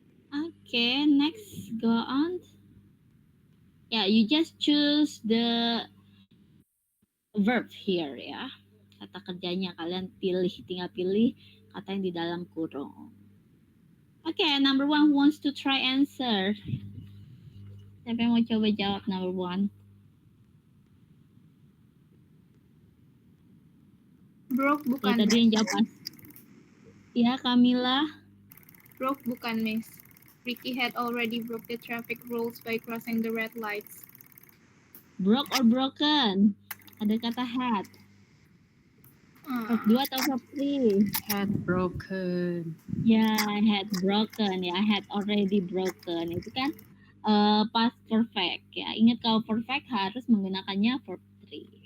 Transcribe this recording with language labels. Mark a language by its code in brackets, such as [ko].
[en] Okay, next go on. Yeah, you just choose the verb here ya. [id] Kata kerjanya kalian tinggal pilih kata yang di dalam kurung. [en] Okay, number 1 who wants to try answer. [id] Siapa yang mau coba jawab [en] number 1? Broke [id] Ya, bukan, tadi yang jawab pas. Ya, Camilla. Broke bukan, Miss. [en] Ricky had already broke the traffic rules by crossing the red lights. Broke or broken? [id] Ada kata [en] had. Verb 2 atau verb 3? Had broken. Ya, had broken ya, had already broken. [id] Itu kan past perfect ya. Ingat kalau perfect harus menggunakannya verb 3.